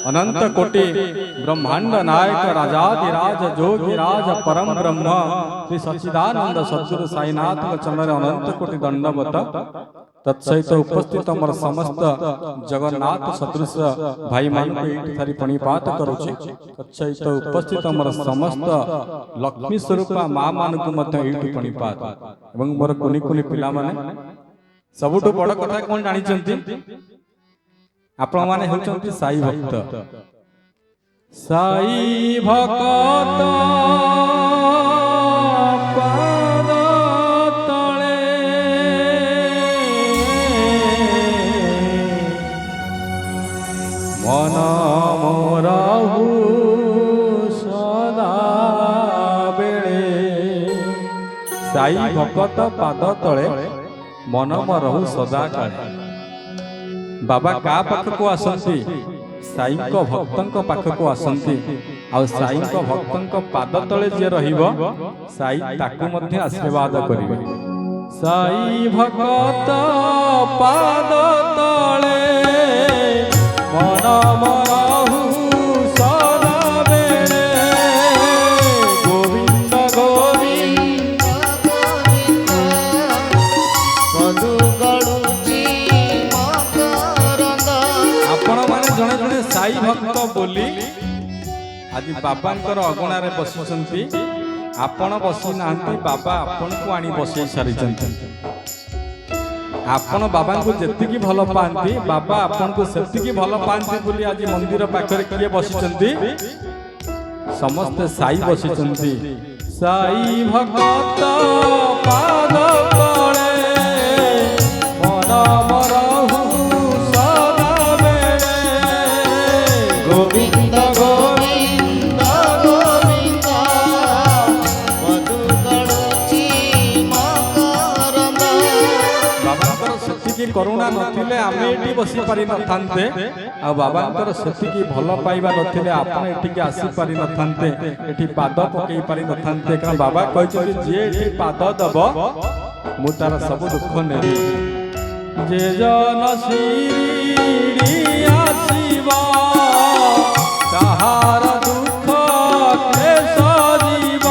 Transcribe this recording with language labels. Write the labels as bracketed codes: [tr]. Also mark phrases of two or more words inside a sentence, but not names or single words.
[or] ଅନନ୍ତ କୋଟି ବ୍ରହ୍ମାଣ୍ଡ ନାୟକ ରାଜାଧିରାଜ ଯୋଗିରାଜ ପରମ ବ୍ରହ୍ମ ଶ୍ରୀ ସଚ୍ଚିଦାନନ୍ଦ ସଦ୍ଗୁରୁ ସାଈନାଥ ଚରଣ ଅନନ୍ତ କୋଟି ଦଣ୍ଡବତ ତତ୍ସହିତ ଉପସ୍ଥିତ ମୋର ସମସ୍ତ ଜଗନ୍ନାଥ ସଦୃଶ ଭାଇ ମାନ ଥାରି ପ୍ରଣିପାତ କରୁଛି। ତତ୍ସହିତ ଉପସ୍ଥିତ ମୋର ସମସ୍ତ ଲକ୍ଷ୍ମୀ ସ୍ୱରୂପ ମା ମାନ ପ୍ରଣିପାତ ଏବଂ ମୋର କୁନି କୁନି ପିଲା ମାନେ ସବୁଠୁ ବଡ଼ କଥା କଉଣ ଜାଣି ଆପଣ ମାନେ ହଉଛନ୍ତି ସାଈ ଭକ୍ତ ସାଈ ଭକ୍ତ ପାଦ ତଳେ ମନ ମୋରହୁ ସଦା ବେଳେ ସାଈ ଭକ୍ତ ପାଦ ତଳେ ମନ ମୋରହୁ ସଦା କାଳେ। ବାବା କା ପାଖକୁ ଆସନ୍ତି ସାଈ ଭକ୍ତ ପାଖକୁ ଆସନ୍ତି ଆ ସାଈ ଭକ୍ତ ପାଦ ତଳେ ଯେ ରହିବ ସାଈ ତାକୁ ମଧ୍ୟ ଆଶୀର୍ବାଦ କରିବେ। ସାଈ ଭକ୍ତ ପାଦ ତଳେ ମନ ମରହୁ ସଦା ବେଳେ ଗୋବିନ୍ଦ ଗୋବିନ୍ଦ ମଧୁ ଗଡ଼ୁଚି ଆପଣ ମାନେ ଜଣେ ଜଣେ ସାଈ ଭକ୍ତ ବୋଲି ଆଜି ବାବାଙ୍କର ଅଗଣାରେ ବସୁଛନ୍ତି ଆପଣ ବସି ନାହାନ୍ତି ବାବା ଆପଣଙ୍କୁ ଆଣି ବସାଇ ସାରିଛନ୍ତି। ଆପଣ ବାବାଙ୍କୁ ଯେତିକି ଭଲ ପାଆନ୍ତି ବାବା ଆପଣଙ୍କୁ ସେତିକି ଭଲ ପାଆନ୍ତି ବୋଲି ଆଜି ମନ୍ଦିର ପାଖରେ କିଏ ବସିଛନ୍ତି ସମସ୍ତ ସାଈ ବସିଛନ୍ତି। ସାଈ ଭକ୍ତ ପାଦ ତଳେ ମନ ମରହୁ ସଦା ବେଳେ ଗୋବିନ୍ଦ ଗୋବିନ୍ଦ ଗୋବିନ୍ଦ ମଧୁ ଗଡ଼ୁଚି ମକରନ୍ଦ। ବାବାଙ୍କର ସେତିକି କରୁଣା ନଥିଲେ ଆମେ ଏଠି ବସି ପାରି ନଥାନ୍ତେ ଆ ବାବାଙ୍କର ସେତିକି ଭଲ ପାଇବା ନଥିଲେ ଆପଣ ଏଠି ଆସି ପାରି ନଥାନ୍ତେ ଏଠି ପାଦ ପକାଇ ପାରି ନଥାନ୍ତେ କାରଣ ବାବା କହେ ଯେ ଏଠି ପାଦ ଦବ ମୁଁ ତାର ସବୁ ଦୁଃଖ ନେବି। ଯେ ଜନ ଶିରଡ଼ି ଆସିବା ତାହାର ଦୁଃଖ କ୍ଳେଶ ଯିବ